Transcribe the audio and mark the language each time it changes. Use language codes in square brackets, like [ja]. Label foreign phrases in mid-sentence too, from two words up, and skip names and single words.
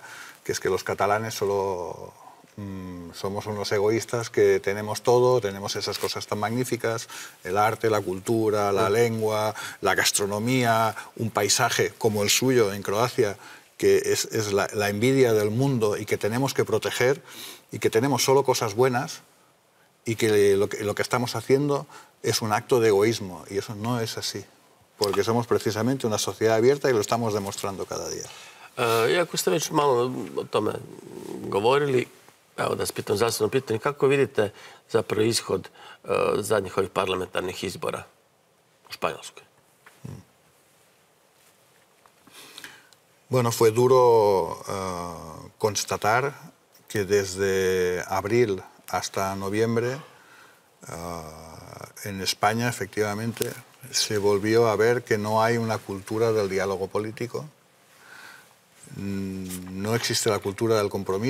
[es] que es que los catalanes solo somos unos egoístas que tenemos todo, tenemos esas cosas tan magníficas, el arte, la cultura, la lengua, la gastronomía, un paisaje como el suyo en Croacia, que es la envidia del mundo y que tenemos que proteger, y que tenemos solo cosas buenas, y que lo que estamos haciendo es un acto de egoísmo, y eso no es así, porque somos precisamente una sociedad abierta y lo estamos demostrando cada día. [hr] Iako ste već malo o tome govorili, evo da vas pitam zasebno pitanje, kako vidite zapravo ishod zadnjih ovih parlamentarnih izbora u Španjolskoj? [es] Bueno, fue duro constatar que desde abril hasta noviembre en España, efectivamente, se volvió a ver que no hay una cultura del diálogo político, no existe la cultura del compromiso.